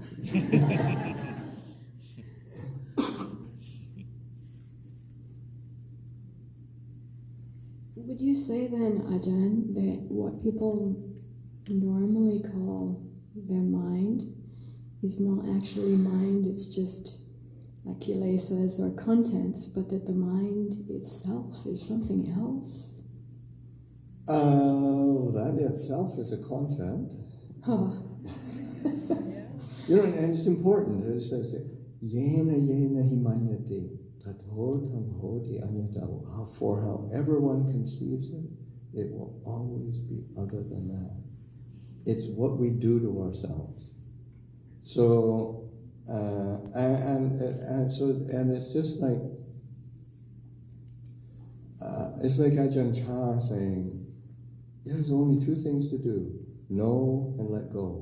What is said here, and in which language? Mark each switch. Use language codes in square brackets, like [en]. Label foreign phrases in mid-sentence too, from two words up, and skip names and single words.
[en] Would you say then, Ajahn, that what people normally call their mind is not actually mind, it's just like kilesas or contents, but that the mind itself is something else? That itself is a concept. Oh. And it's important. It says, [pi] yena himanyate, tato tam hoti anyata. [en] For however one conceives it, it will always be other than that. It's what we do to ourselves. So, and it's just like, it's like Ajahn Chah saying, there's only two things to do, know and let go.